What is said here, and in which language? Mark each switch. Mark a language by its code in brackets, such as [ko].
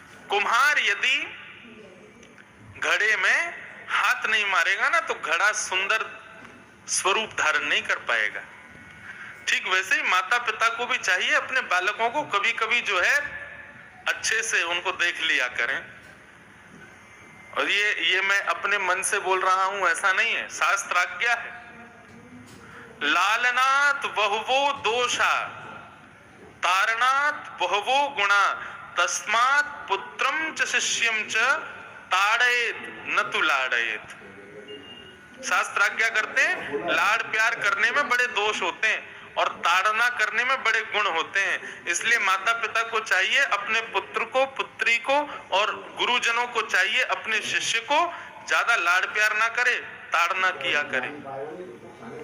[hi] कुम्हार यदि घड़े में हाथ नहीं मारेगा ना तो घड़ा सुंदर स्वरूप धारण नहीं कर पाएगा। ठीक वैसे ही माता पिता को भी चाहिए अपने बालकों को कभी कभी जो है अच्छे से उनको देख लिया करें। और ये मैं अपने मन से बोल रहा हूं, ऐसा नहीं है, शास्त्र आज्ञा है। [sa] लालनात् बहुवो दोषा तारणात् बहुवो गुणा तस्मात् पुत्रम च शिष्यम च ताड़येत न तु लाड़येत। [hi] शास्त्र आज्ञा करते हैं, लाड़ प्यार करने में बड़े दोष होते हैं और ताड़ना करने में बड़े गुण होते हैं। इसलिए माता पिता को चाहिए अपने पुत्र को, पुत्री को और गुरुजनों को चाहिए अपने शिष्य को ज्यादा लाड़ प्यार ना करे, ताड़ना किया करे।